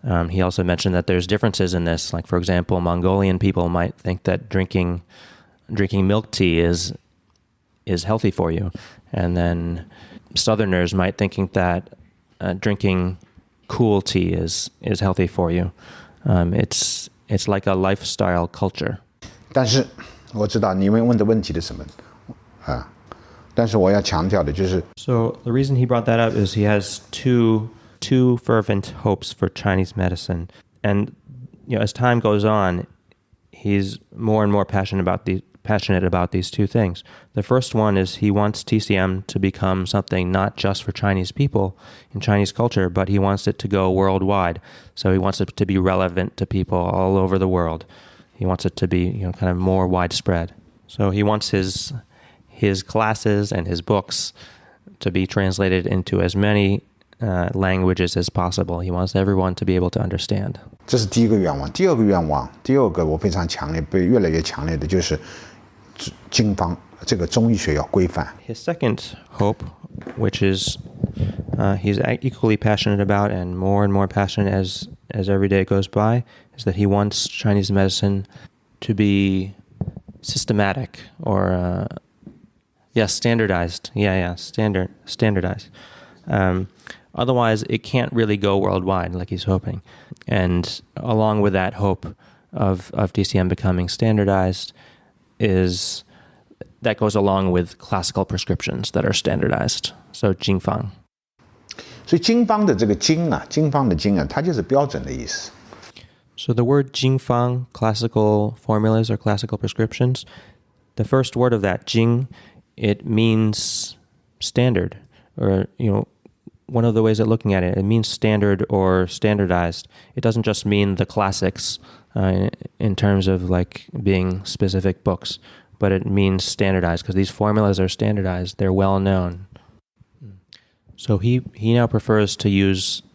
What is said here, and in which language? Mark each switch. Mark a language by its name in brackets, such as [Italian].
[English] He also mentioned that there's differences in this. Like, for example, Mongolian people might think that drinking milk tea is healthy for you. And then Southerners might think that drinking cool tea is healthy for you. It's like a lifestyle culture. [Chinese] 但是我知道你们问的问题是什么啊，但是我要强调的就是。 [English] So the reason he brought that up is he has two fervent hopes for Chinese medicine, and as time goes on, he's more and more passionate about these two things. The first one is he wants TCM to become something not just for Chinese people in Chinese culture, but he wants it to go worldwide. So he wants it to be relevant to people all over the world. He wants it to be kind of more widespread. So he wants his classes and his books to be translated into as many languages as possible. He wants everyone to be able to understand. [Chinese] 这是第一个愿望。第二个愿望，第二个我非常强烈，越来越强烈的就是经方这个中医学要规范。 [English] His second hope, which is he's equally passionate about and more passionate as every day goes by, is that he wants Chinese medicine to be systematic or standardized. Standardized. Otherwise, it can't really go worldwide like he's hoping. And along with that hope of DCM becoming standardized that goes along with classical prescriptions that are standardized. So Jing Fang. [Chinese] 所以经方的这个经方的经它就是标准的意思。 [English] So the word Jing Fang, classical formulas or classical prescriptions, the first word of that, Jing, it means standard, or, one of the ways of looking at it, it means standard or standardized. It doesn't just mean the classics in terms of like being specific books, but it means standardized because these formulas are standardized. They're well known. So he now prefers to use